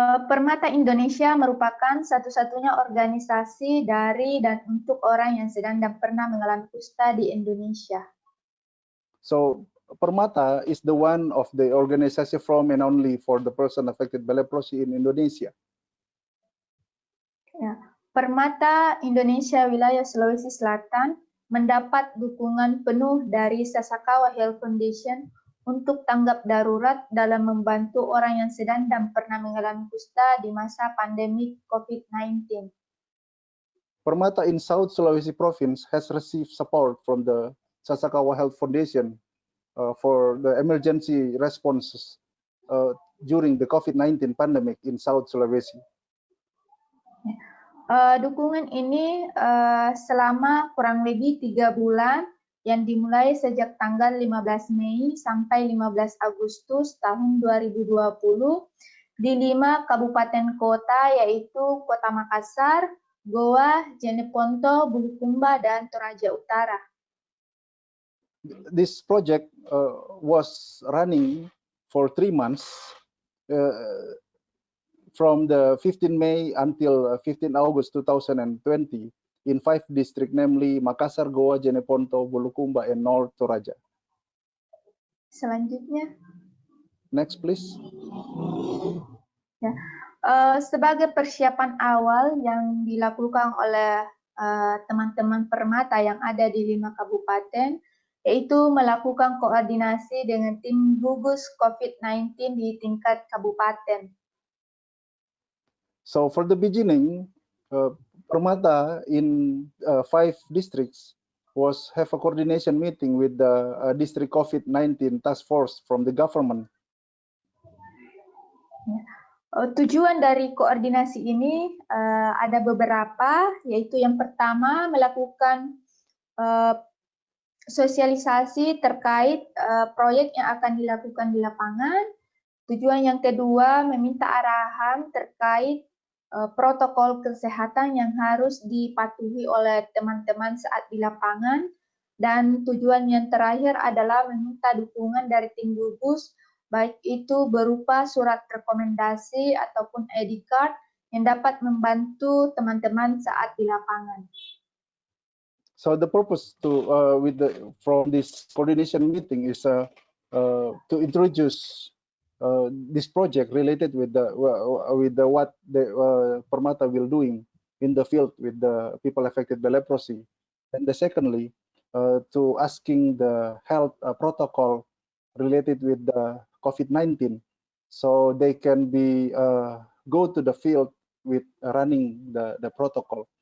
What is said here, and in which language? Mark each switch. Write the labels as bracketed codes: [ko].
[id] Permata Indonesia merupakan satu-satunya organisasi dari dan untuk orang yang sedang dan pernah mengalami kusta di Indonesia. [en] So, Permata is the one of the organization from and only for the person affected by leprosy in Indonesia. [id] Ya, Permata Indonesia wilayah Sulawesi Selatan mendapat dukungan penuh dari Sasakawa Health Foundation untuk tanggap darurat dalam membantu orang yang sedang dan pernah mengalami kusta di masa pandemi COVID-19. [en] Permata in South Sulawesi Province has received support from the Sasakawa Health Foundation for the emergency responses during the COVID-19 pandemic in South Sulawesi. [id] Dukungan ini selama kurang lebih 3 bulan yang dimulai sejak tanggal 15 Mei sampai 15 Agustus tahun 2020 di 5 kabupaten kota yaitu Kota Makassar, Goa, Jeneponto, Bulukumba, dan Toraja Utara. [en] This project was running for 3 months from the 15 May until 15 August 2020 in 5 districts, namely Makassar, Goa, Jeneponto, Bulukumba, and North Toraja. [id] Selanjutnya. [en] Next, please. [id] Ya. Sebagai persiapan awal yang dilakukan oleh teman-teman Permata yang ada di 5 kabupaten, yaitu melakukan koordinasi dengan tim gugus COVID-19 di tingkat kabupaten. [en] So for the beginning, Permata in 5 districts have a coordination meeting with the district COVID-19 task force from the government. [id] Tujuan dari koordinasi ini ada beberapa, yaitu yang pertama melakukan sosialisasi terkait proyek yang akan dilakukan di lapangan. Tujuan yang kedua meminta arahan terkait protokol kesehatan yang harus dipatuhi oleh teman-teman saat di lapangan. Dan tujuan yang terakhir adalah meminta dukungan dari tim gugus, baik itu berupa surat rekomendasi ataupun ID card yang dapat membantu teman-teman saat di lapangan. [en] So the purpose from this coordination meeting is to introduce this project related with what the Permata will doing in the field with the people affected by leprosy, and secondly to asking the health protocol related with the COVID-19, so they can be go to the field with running the protocol.